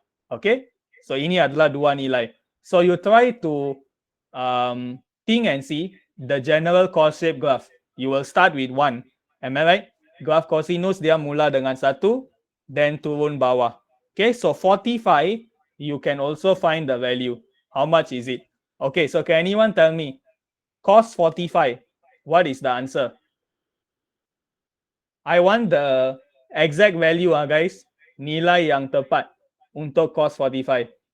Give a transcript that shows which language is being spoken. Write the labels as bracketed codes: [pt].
[ms] Okay, so ini adalah dua nilai. [en] So you try to think and see the general cos shape graph. You will start with 1. Am I right? [ms] Graph cosinus dia mula dengan 1, [en] then turun bawah. Okay, so 45, you can also find the value. How much is it? Okay, so can anyone tell me cos 45? What is the answer? I want the exact value, guys. [ms] Nilai yang tepat untuk cos 45.